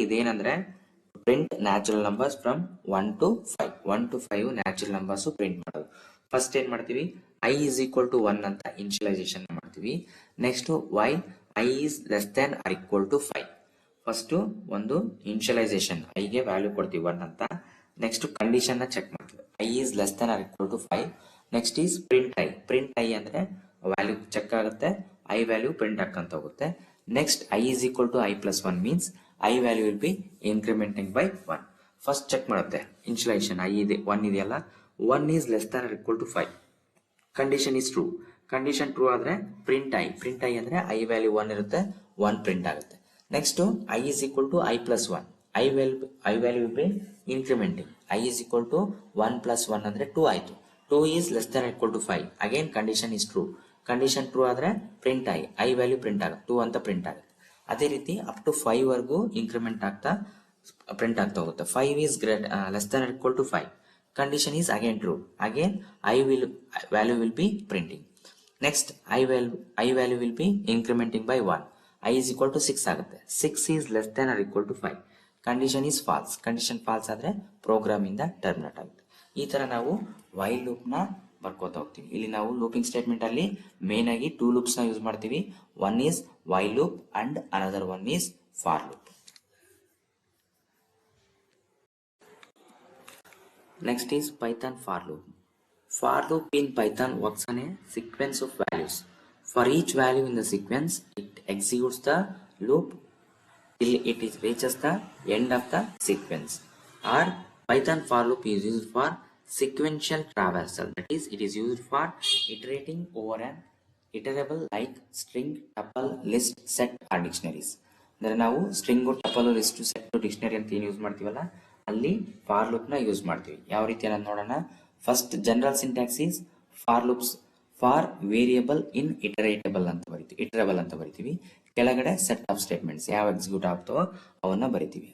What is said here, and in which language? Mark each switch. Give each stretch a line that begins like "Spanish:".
Kannada: ಇದೇನಂದ್ರೆ
English: print natural numbers from 1 to 5,
Kannada: 1 to 5 natural numbers print ಮಾಡೋದು. First ಏನ್ ಮಾಡ್ತೀವಿ,
English: i is equal to 1
Kannada: ಅಂತ initialisation ಮಾಡ್ತೀವಿ. Next while
English: i is less than or equal to 5,
Kannada: first ಒಂದು initialisation i ಗೆ value ಕೊಡ್ತೀವಿ 1 ಅಂತ. Next condition ನ ಚೆಕ್ ಮಾಡ್ತೀವಿ,
English: i is less than or equal to 5.
Kannada: Next is print i, print i ಅಂದ್ರೆ value check ಆಗುತ್ತೆ, i value print ಹಾಕಂತ ಹೋಗುತ್ತೆ.
English: Next i is equal to i plus 1 means i value will be incrementing by 1.
Kannada: First check ಮಾಡುತ್ತೆ initialisation i ಇದೆ 1 ಇದೆಯಲ್ಲ,
English: 1 is less than or equal to 5,
Kannada: condition is true. Condition true ಆದ್ರೆ print i, print i ಅಂದ್ರೆ i value 1 ಇರುತ್ತೆ, 1 print ಆಗುತ್ತೆ.
English: next i is equal to i plus 1, i value will be incrementing, i is equal to 1 plus 1
Kannada: ಅಂದ್ರೆ 2 ಆಯ್ತು.
English: 2 is less than or equal to 5, again condition is true.
Kannada: Condition true ಆದ್ರೆ print i value print ಆಗುತ್ತೆ, 2 ಅಂತ print ಆಗುತ್ತೆ. ಅದೇ ರೀತಿ up to 5 ವರೆಗೂ increment ಆಗ್ತಾ ಪ್ರಿಂಟ್ ಆಗ್ತಾ ಹೋಗುತ್ತೆ.
English: 5 is less than or equal to 5, condition is again true, again value will be printing. Next i value will be incrementing by 1, i is equal to 6 ಆಗುತ್ತೆ. 6 is less than or equal to 5,
Kannada: condition is false, condition falls ಆದ್ರೆ program ಇಂದ terminate ಆಗುತ್ತೆ. ಈ ತರ ನಾವು while loop ನ ಬರ್ಕೋತಾ ಹೋಗ್ತೀವಿ. ಇಲ್ಲಿ ನಾವು ಲೂಪಿಂಗ್ ಸ್ಟೇಟ್ಮೆಂಟ್ ಅಲ್ಲಿ ಮೇನ್ ಆಗಿ 2 ಲೂಪ್ಸ್ ನ ಯೂಸ್ ಮಾಡ್ತೀವಿ.
English: One is while loop and another one is for loop. Next is Python for loop. For loop in Python works on a sequence of values. For each value in the sequence, it executes the loop till it reaches the end of the sequence. Or Python for loop is used for sequential traversal. That is, it is used for iterating over an iterable like string, tuple, list, set or dictionaries.
Kannada: ಅಂದರೆ ನಾವು string ಟಪಲು list set dictionary ಅಂತ ಏನು use ಮಾಡ್ತೀವಲ್ಲ ಅಲ್ಲಿ for loop ನ use ಮಾಡ್ತೀವಿ. ಯಾವ ರೀತಿ ಅನ್ನೋದು ನೋಡೋಣ.
English: first general syntax is for loops for variable in iterable
Kannada: ಅಂತ ಬರಿತೀವಿ, ಇಟರಬಲ್ ಅಂತ ಬರಿತೀವಿ. ಕೆಳಗಡೆ ಸೆಟ್ ಆಫ್ ಸ್ಟೇಟ್ಮೆಂಟ್ಸ್ ಯಾವ ಎಕ್ಸಿಕ್ಯೂಟ್ ಆಗ್ತಾವೋ ಅವನ್ನ ಬರಿತೀವಿ.